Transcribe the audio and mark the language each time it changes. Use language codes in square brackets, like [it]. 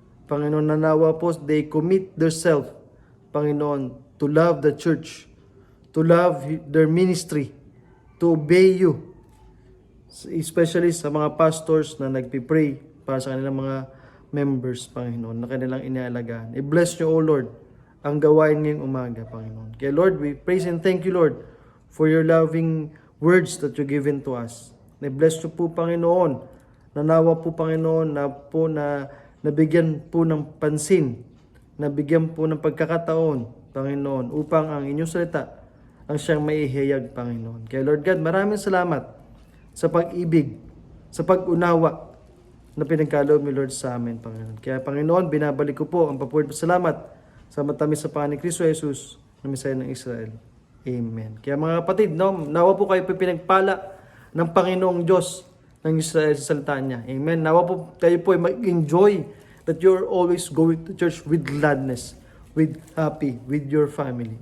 [tl] Panginoon, nanawa po, [en] they commit themselves, [tl] Panginoon, [en] to love the church, to love their ministry, to obey you, especially [tl] sa mga pastors na nagpipray para sa kanilang mga members, Panginoon, na kanilang inaalagaan. I-bless nyo, O Lord, ang gawain ngayong umaga, Panginoon. [en] Kaya Lord, we praise and thank you, Lord, for your loving words that you given to us. [tl] I-bless nyo po, Panginoon, nanawa po, Panginoon, na nabigyan po ng pansin, nabigyan po ng pagkakataon, Panginoon, upang ang inyong salita ang siyang maihayag, Panginoon. Kaya Lord God, maraming salamat sa pag-ibig, sa pag-unawa na pinagkaloob ni Lord sa amin, Panginoon. Kaya Panginoon, binabalik ko po ang papuri at salamat sa matamis sa Panginoon ni Kristo Jesus na Mesaya ng Israel. Amen. Kaya mga kapatid, nawa po kayo pinagpala ng Panginoong Diyos ng Israel sa salita niya. Amen. Nawa po kayo po ay mag-enjoy [en] that you're always going to church with gladness, with happy, with your family.